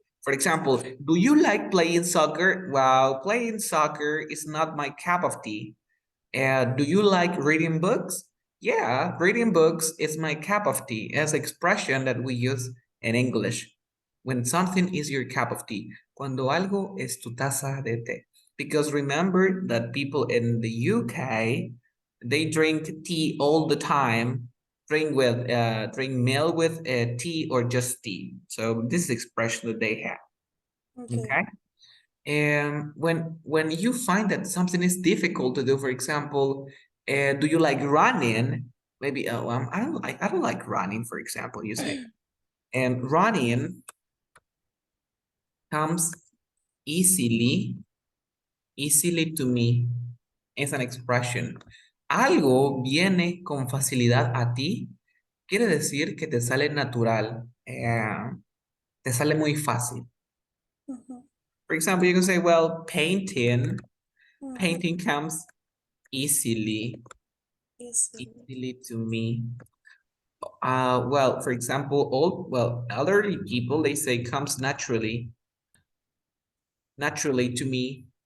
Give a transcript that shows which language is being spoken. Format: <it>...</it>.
<en>For example, do you like playing soccer? Well, playing soccer is not my cup of tea. Do you like reading books? Yeah, reading books is my cup of tea as expression that we use in English. When something is your cup of tea.</en> <es>Cuando algo es tu taza de té.</es> <en>Because remember that people in the UK, they drink tea all the time. Drink milk with tea or just tea. So this is the expression that they have. Okay. Okay. And when you find that something is difficult to do, for example, do you like running? Maybe I don't like running, for example, you say. And running comes easily to me. Es an expression.</en> <es>Algo viene con facilidad a ti, quiere decir que te sale natural, te sale muy fácil.</es> <en>For example, you can say, well, painting comes easily to me. Well, for example, elderly people, they say comes naturally to me.</en>